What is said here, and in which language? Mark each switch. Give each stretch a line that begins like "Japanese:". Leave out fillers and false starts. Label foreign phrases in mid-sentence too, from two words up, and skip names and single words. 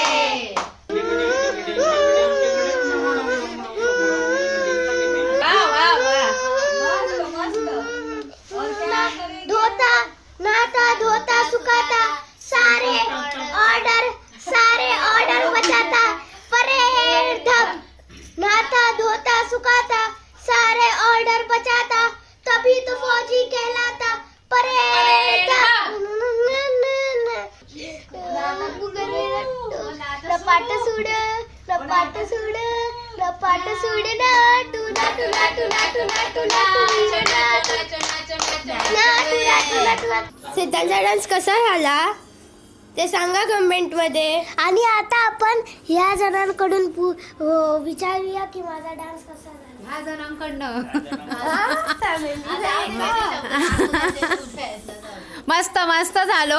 Hindi: धोता नाता धोता सुखाता, सारे ऑर्डर बचाता, परेड धब नाता धोता सुखाता, सारे ऑर्डर बचाता, तभी तो फौजी कहलाता, परेड
Marathi: लपाट सूड लपाट सूड लपाट सूड
Telugu: నాటు నాటు నాటు నాటు నాటు నాటు.
Marathi: सिद्धांचा डान्स कसा झाला ते सांगा कमेंट मध्ये. आणि आता आपण ह्या जणांकडून विचारूया की माझा डान्स कसा झाला. 10 जणांकडनं. मस्त मस्त झालो.